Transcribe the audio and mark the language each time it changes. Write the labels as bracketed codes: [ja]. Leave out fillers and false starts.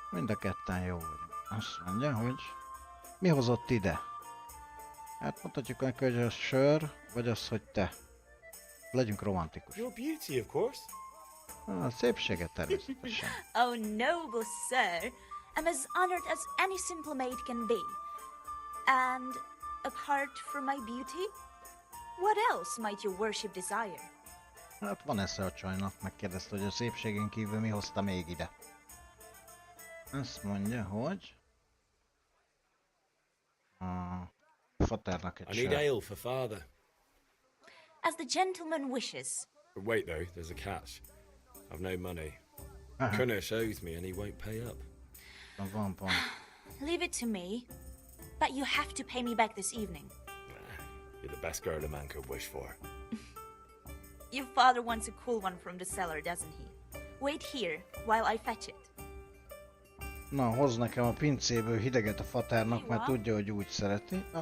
[hu] Mind a ketten jó vagyunk. Azt mondja, hogy mi hozott ide? Hát mondhatjuk neki, hogy a sör, vagy az, hogy te. Legyünk romantikus. [en] Your beauty, of course. [hu] A szépséget természetesen. [en] Oh, noble sir. I'm as honored as any simple maid can be. And apart from my beauty, what else might your worship desire? [hu] Hát van esze a csajnak, megkérdezte, hogy a szépségen kívül mi hozta még ide. Azt mondja, hogy... Faternak egy [en] I need ale for father. As the gentleman wishes. But wait though, there's a catch. I've no money. Kunesh owes me and he won't pay up. Leave it to me. But you have to pay me back this evening. You're the best girl a man could wish for. Your father wants a cool one from the cellar, doesn't he? Wait here while I fetch it. [hu] Na, hoz nekem a pincéből hideget a Faternak, mert tudja, hogy úgy szereti.